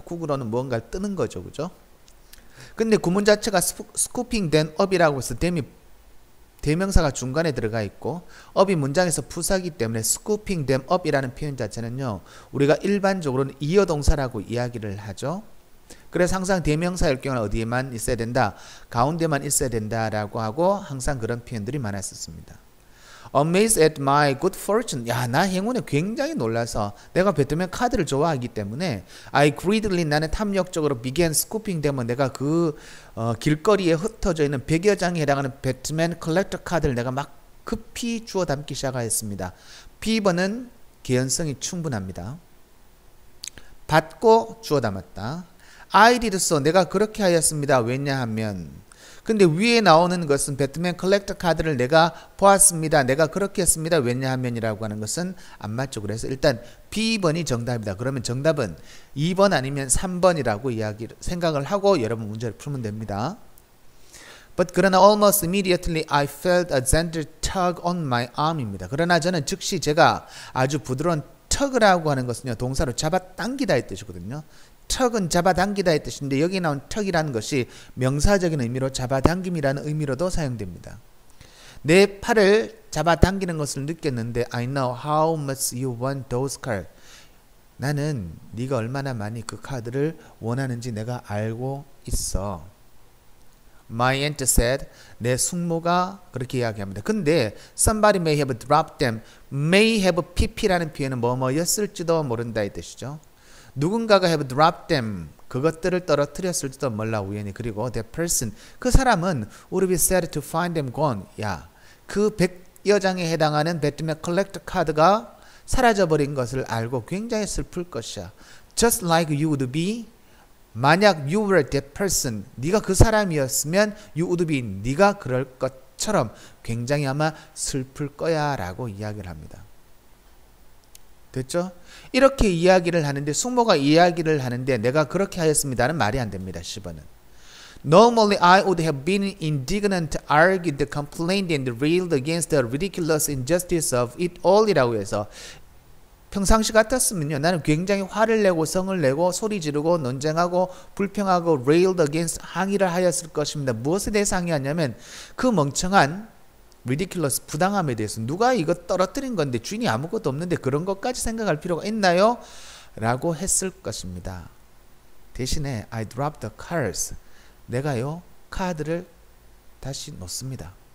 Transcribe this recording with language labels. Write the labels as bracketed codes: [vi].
[ko] 국으로는 무언가를 뜨는 거죠, 그죠? 근데 구문 자체가 [en] scooping them up [ko] 이라고 해서 them이 대명사가 중간에 들어가 있고 up이 문장에서 부사기 때문에 scooping them up이라는 표현 자체는요, 우리가 일반적으로는 이어동사라고 이야기를 하죠. 그래서 항상 대명사일 경우는 어디에만 있어야 된다? 가운데만 있어야 된다라고 하고 항상 그런 표현들이 많았었습니다. [en] Amazed at my good fortune. [ko] 야, 나 행운에 굉장히 놀라서 내가 배트맨 카드를 좋아하기 때문에 [en] I greedily [ko] 나는 탐욕적으로 [en] began scooping [ko] 되면 내가 그 길거리에 흩어져 있는 100여 장에 해당하는 배트맨 컬렉터 카드를 내가 막 급히 주워 담기 시작하였습니다. B번은 개연성이 충분합니다. 받고 주워 담았다. [en] I did so. [ko] 내가 그렇게 하였습니다. 왜냐하면 근데 위에 나오는 것은 배트맨 컬렉터 카드를 내가 보았습니다. 내가 그렇게 했습니다. 왜냐하면이라고 하는 것은 안 맞죠. 그래서 일단 B번이 정답이다. 그러면 정답은 2번 아니면 3번이라고 생각을 하고 여러분 문제를 풀면 됩니다. [en] But [ko] 그러나 [en] almost immediately I felt a gentle tug on my arm입니다. [ko] 그러나 저는 즉시 제가 아주 부드러운 tug라고 하는 것은요. 동사로 잡아당기다의 뜻이거든요. 턱은 잡아당기다의 뜻인데 여기 나온 턱이라는 것이 명사적인 의미로 잡아당김이라는 의미로도 사용됩니다. 내 팔을 잡아당기는 것을 느꼈는데 [en] I know how much you want those cards. [ko] 나는 네가 얼마나 많이 그 카드를 원하는지 내가 알고 있어. [en] My aunt said. [ko] 내 숙모가 그렇게 이야기합니다. 근데 [en] somebody may have dropped them. may have pp [ko] 라는 표현은 뭐뭐였을지도 모른다의 뜻이죠. 누군가가 [en] have dropped them. [ko] 그것들을 떨어뜨렸을지도 몰라 우연히. 그리고 [en] that person. [ko] 그 사람은 [en] would be sad to find them gone. [ko] 야, 그 100여 장에 해당하는 배트맨 컬렉터 카드가 사라져버린 것을 알고 굉장히 슬플 것이야. [en] Just like you would be. [ko] 만약 [en] you were that person. [ko] 네가 그 사람이었으면 [en] you would be. [ko] 네가 그럴 것처럼 굉장히 아마 슬플 거야 라고 이야기를 합니다. 됐죠? 이렇게 이야기를 하는데 숙모가 이야기를 하는데 내가 그렇게 하였습니다는 말이 안 됩니다. 10번은. [en] Normally I would have been indignant, argued, complained and railed against the ridiculous injustice of it all [ko] 이라고 해서 평상시 같았으면요. 나는 굉장히 화를 내고 성을 내고 소리 지르고 논쟁하고 불평하고 [en] railed against [ko] 항의를 하였을 것입니다. 무엇에 대해서 항의하냐면 그 멍청한 ridiculous 부당함에 대해서 누가 이거 떨어뜨린 건데 주인이 아무것도 없는데 그런 것까지 생각할 필요가 있나요? 라고 했을 것입니다. 대신에 [en] I dropped the cards. [ko] 내가요 카드를 다시 놓습니다.